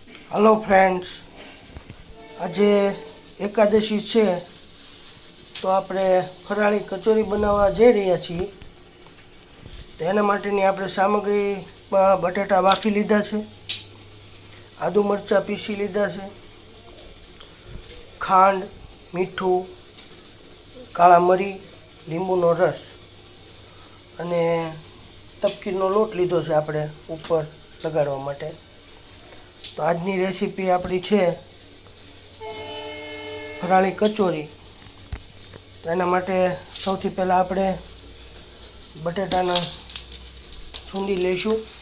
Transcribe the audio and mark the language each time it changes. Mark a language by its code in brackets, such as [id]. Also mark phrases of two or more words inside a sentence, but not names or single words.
[en] Hello friends, [gu] આજ એકાદશી હૈ તો આપણે ફરાળી કચોરી બનાવા જઈ રહ્યા છીએ। તેના માટેની આપણે સામગ્રી બટાટા બાફી લીધા છે, આદૂ મરચા પીસી લીધા છે, ખાંડ, મીઠૂ, કાળા મરી, લીંબુનો રસ અને તપકીરનો લોટ લીધો છે આપણે ઉપર લગાડવા માટે। તો આજની રેસીપી આપણી છે ફરાળી કચોરી। તો એના માટે સૌથી પહેલાં આપણે બટેટાના છૂંદી લઈશું।